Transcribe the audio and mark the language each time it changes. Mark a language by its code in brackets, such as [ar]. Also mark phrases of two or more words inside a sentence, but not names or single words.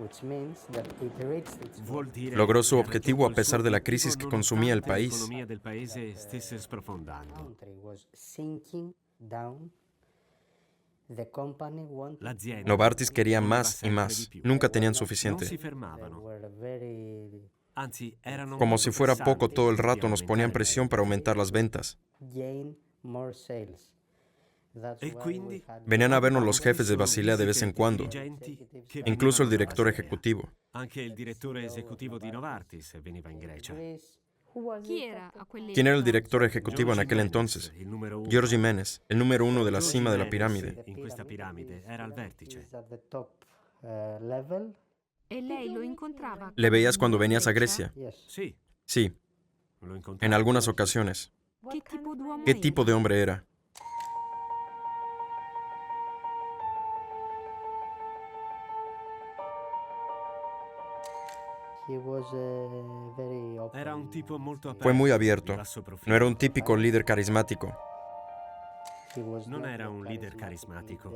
[it] Vuol dire [es] Logró su [it] che ha [es] objetivo a [it] raggiunto il suo [es] pesar de la [it] picco [es] crisis que consumía el [it] nonostante [es] país. [it] l'economia del paese stesse sprofondando. L'azienda [es] Novartis quería [it] voleva [es] más y [it] sempre [es] más. [it] di più. [es] Nunca tenían [it] Non si [es] suficiente. [it] fermavano. Anzi, erano [es] Como [it] molto [es] si fuera poco, [it] pressanti [es] todo el [it] di [es] rato nos ponían [it] aumentare [es] presión para aumentar las ventas. [it] E quindi [es] Venían a vernos los jefes de Basilea de vez en cuando, [it] dirigenti che [es] incluso el [it] venivano da [es] director [it] Basilea. [es] ejecutivo. [it] Anche il direttore esecutivo di Novartis veniva in Grecia. Chi era a quell'epoca? [es] ¿Quién era el director ejecutivo en aquel entonces? [it] Il numero uno. [es] George Jiménez, el número uno de la [it] George [es] cima de la [it] Jiménez, [es] pirámide. [it] in questa piramide era al vertice. E lei lo incontrava? [es] ¿Le veías cuando venías a Grecia? [it] Sì, [es] Sí, [it] lo incontravo. [es] en algunas ocasiones. [it] Che tipo d'uomo [es] ¿Qué [it] era? [es] tipo de hombre era? [it] Era un tipo molto aperto. [es] Fue muy [it] di [es] abierto. [it] basso profilo. [es] No era un típico líder carismático. [it] Non era un leader carismatico.